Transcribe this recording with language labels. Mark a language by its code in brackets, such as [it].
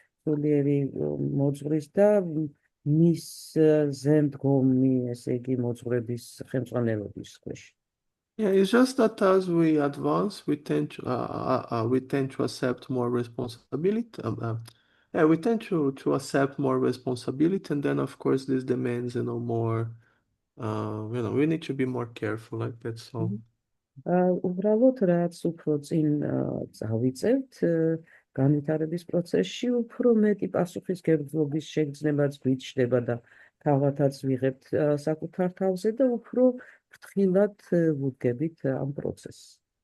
[ka] სულიერი მოძღვრის და მის ზემდგომი, ესე იგი, მოძღვრების ხელმძღვანელობის ქვეშ. [en] Yeah, it's just that as we advance, we tend to accept more responsibility. We tend to accept more responsibility, and then of course this demands, more. We need to be more careful, like that's all. [ka] უბრალოდ რაც უფრო წინ წავიწევთ განვითარების პროცესში, უფრო მეტი პასუხისმგებლობის შეგრძნებაც გვიჩნდება და თავათაც ვიღებთ საკუთარ თავზე და უფრო ფრთხილად ვუდგებით ამ პროცესს.